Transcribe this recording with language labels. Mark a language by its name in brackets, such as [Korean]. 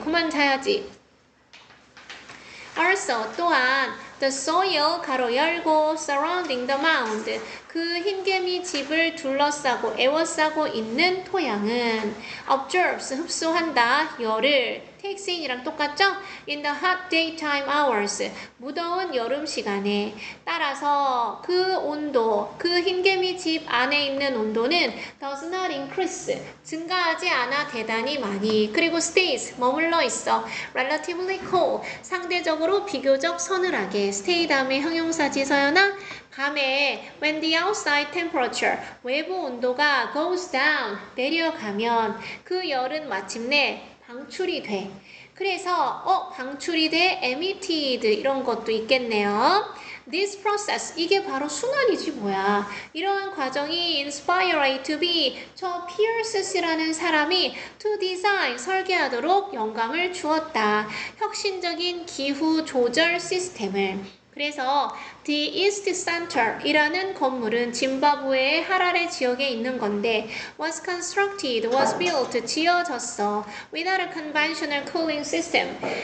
[Korean] 그만 자야지. also, 또한 [English] the soil, [Korean] 가로 열고, [English] surrounding the mound, [Korean] 그 흰개미 집을 둘러싸고 에워싸고 있는 토양은 absorbs, 흡수한다, 열을, takes in이랑 똑같죠? [English] in the hot daytime hours, [Korean] 무더운 여름 시간에. 따라서 그 온도, 그 흰개미 집 안에 있는 온도는 [English] does not increase, [Korean] 증가하지 않아 대단히 많이. 그리고 stays, 머물러 있어. [English] relatively cold, [Korean] 상대적으로 비교적 서늘하게. stay 다음에 형용사지 서연아. 밤에 [English] when the outside temperature, [Korean] 외부 온도가 [English] goes down, [Korean] 내려가면 그 열은 마침내 방출이 돼. 그래서 방출이 돼 emitted 이런 것도 있겠네요. [English] This process, [Korean] 이게 바로 순환이지 뭐야. 이러한 과정이 [English] inspire A to B, [Korean] 저 피어스 씨라는 사람이 [English] to design, [Korean] 설계하도록 영감을 주었다. 혁신적인 기후 조절 시스템을. 그래서 The East Center 이라는 건물은 짐바브웨의 하라레 지역에 있는 건데 [English] was constructed, was built, [Korean] 지어졌어. [English] without a conventional cooling system.